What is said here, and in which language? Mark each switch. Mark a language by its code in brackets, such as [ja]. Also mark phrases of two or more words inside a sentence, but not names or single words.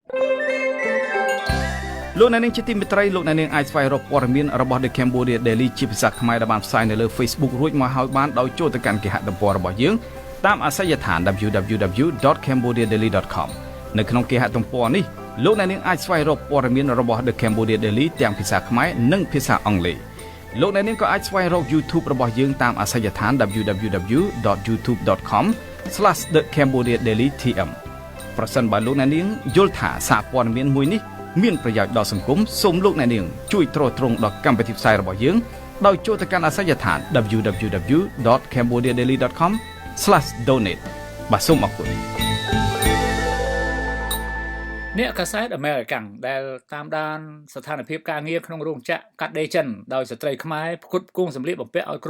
[km] លោកអ្នកនាងជាទីមេត្រីលោកអ្នកនាងអាចស្វែងរកព័ត៌មានរបស់ The Cambodia Daily ជាភាសាខ្មែរដែលបានផ្សាយនៅលើ Facebook រួចមកហើយបានដោយចូលទៅកាន់គេហទំព័ររបស់យើងតាមអាសយដ្ឋាន www.cambodiadaily.com នៅក្នុងគេហទំព័រនេះលោកអ្នកនាងអាចស្វែងរកព័ត៌មានរបស់ The Cambodia Daily ទាំងភាសាខ្មែរនិងភាសាអង់គ្លេសលោកអ្នកនាងក៏អាចស្វែងរក YouTube របស់យើងតាមអាសយដ្ឋាន www.youtube.com/thecambodiadailytm ប្រសិនបើលោកអ្នកនាងយល់ថាសារព័ត៌មានមួយនេះមានប្រយោជន៍ដល់សង្គមសូមលោកអ្នកនាងជួយទ្រទ្រង់ដល់កម្មវិធីផ្សាយរបស់យើងដោយចូលទៅកាន់អាសយដ្ឋាន www.cambodiadaily.com/donate បាទសូមអរគុណ អ្នកកាសែតអាមេរិកាំងដែលតាមដានស្ថានភាពការងារក្នុងរោងចក្រកាត់ដេរចិនដោយស្ត្រីខ្មែរផ្គត់ផ្គង់សម្លៀកបំពាក់ឲ្យ